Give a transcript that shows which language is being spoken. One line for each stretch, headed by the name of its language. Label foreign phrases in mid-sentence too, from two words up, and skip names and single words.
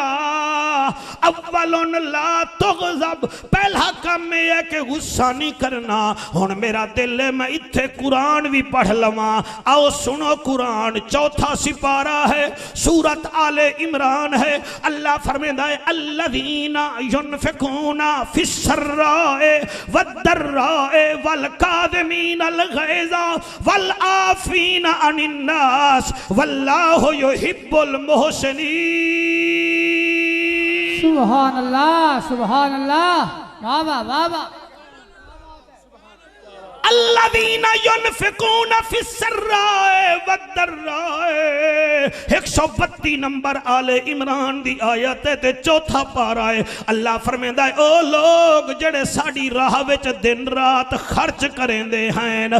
Arabic: أولاً لا تغضب,
Punjabi: ਪਹਿਲਾ ਕਾਮ ਏ ਹੈ ਕਿ ਗੁੱਸਾ ਨਹੀਂ ਕਰਨਾ। ਹੁਣ ਮੇਰਾ ਦਿਲ ਹੈ ਮੈਂ ਇੱਥੇ ਕੁਰਾਨ ਭੀ ਪੜ੍ਹ ਲਵਾਂ। ਆਓ ਸੁਣੋ ਕੁਰਾਨ ਚੌਥਾ ਸਿਪਾਰਾ ਹੈ, ਸੂਰਤ ਆਲੇ ਇਮਰਾਨ ਹੈ।
Urdu: اللہ فرماتا ہے
Arabic: الذين ينفقون في السراء والضراء والكاظمين الغيظ والعافين عن الناس والله يحب المحسنين. سبحان الله، سبحان الله, वाह वाह वाह वाह। الذين ينفقون في السراء والضراء,
Punjabi: 132 ਨੰਬਰ ਆਲੇ ਇਮਰਾਨ ਦੀ ਆਇਤ ਹੈ ਤੇ ਚੌਥਾ ਪਾਰਾ ਹੈ। ਅੱਲਾਹ ਫ਼ਰਮਾਂਦਾ ਹੈ ਓ ਲੋਗ ਜੇੜੇ ਸਾਡੀ ਰਾਹ ਵਿਚ ਦਿਨ ਰਾਤ ਖ਼ਰਚ ਕਰੇਂਦੇ ਹੈਂ।